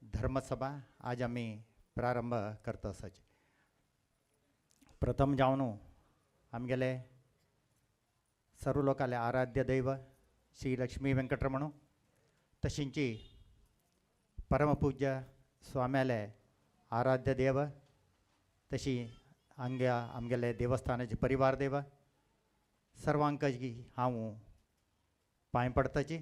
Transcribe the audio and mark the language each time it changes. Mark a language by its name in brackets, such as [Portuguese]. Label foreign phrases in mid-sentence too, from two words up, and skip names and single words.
[Konkani] धर्मसभा आज आम्ही प्रारंभ करतो आसाचे. प्रथम जावन आमगेले सर्व लोकाले आराध्य दैव श्री लक्ष्मी वेंकटरमण तशींची परमपूज्य स्वाम्याले आराध्य देव तशी आमगेले देवस्थानाचे परिवार देव सर्वांकी हांव पांय पडताची.